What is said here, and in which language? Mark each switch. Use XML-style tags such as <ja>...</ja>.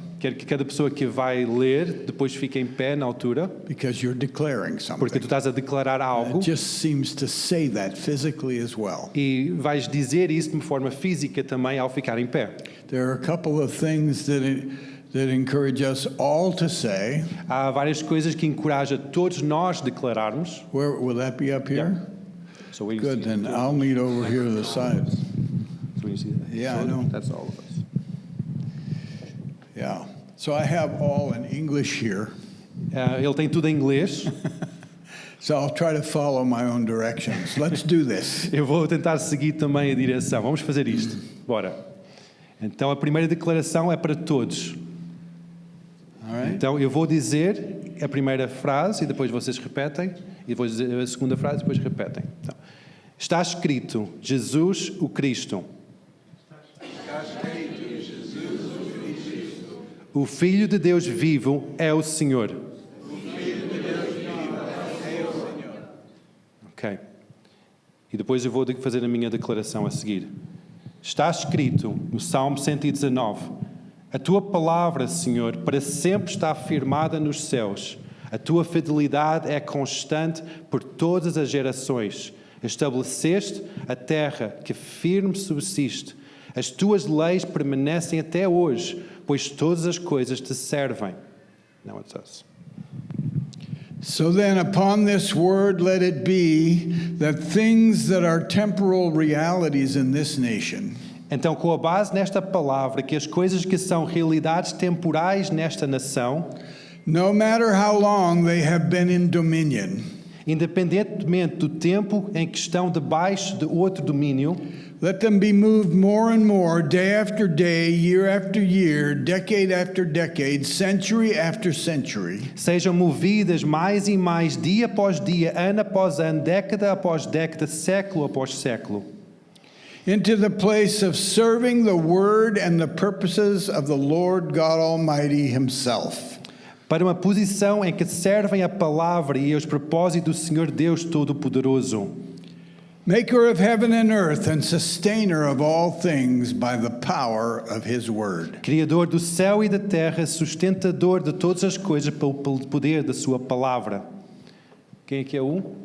<pt>Quero que cada pessoa que vai ler depois fique em pé na altura,</pt> <en>because you're declaring</en> <pt>porque</pt> <en>something.</en> <pt>tu estás a declarar algo</pt> <en>It just seems to say that physically as well.</en> <pt>e vais dizer isso de uma forma física também ao ficar em pé.</pt> <en>There are a couple of things that encourage us all to say.</en> <pt>Há várias coisas que encoraja todos nós declararmos.</pt> <en>Where will that be up here? So we Good, then I'll meet over here to the side. So you see that? Yeah, I So know. That's all of us. Yeah. So I have all in English here.</en> <pt>Ele tem tudo em inglês.</pt> <en>So I'll try to follow my own directions. Let's do this.</en> <pt>Eu vou tentar seguir também a direção. Vamos fazer isto. Bora. Então a primeira declaração é para todos.</pt> <en>All right?</en> <pt>Então eu vou dizer a primeira frase e depois vocês repetem. E vou dizer a segunda frase e depois repetem. Então, está escrito: Jesus o Cristo. O Filho de Deus vivo é o Senhor. Ok. E depois eu vou fazer a minha declaração a seguir. Está escrito no Salmo 119: a tua palavra, Senhor, para sempre está afirmada nos céus. A tua fidelidade é constante por todas as gerações. Estabeleceste a terra que firme subsiste. As tuas leis permanecem até hoje, pois todas as coisas te servem.</pt> <en>Now it's us. So then, upon this word, let it be that things that are temporal realities in this nation</en> <pt>Então, com a base nesta palavra, que as coisas que são realidades temporais nesta nação,</pt> <en>no matter how long they have been in dominion,</en> <pt>independentemente do tempo em que estão debaixo de outro domínio,</pt> <en>let them be moved more and more, day after day, year after year, decade after decade, century after century,</en> <pt>sejam movidas mais e mais, dia após dia, ano após ano, década após década, século após século,</pt> <en>into the place of serving the word and the purposes of the Lord God Almighty Himself.</en> <pt>para uma posição em que servem a palavra e os propósitos do Senhor Deus Todo-Poderoso,</pt> <en>Maker of heaven and earth and sustainer of all things by the power of His word.</en> <pt>Criador do céu e da terra, sustentador de todas as coisas pelo poder da sua palavra. Quem aqui é um?</pt>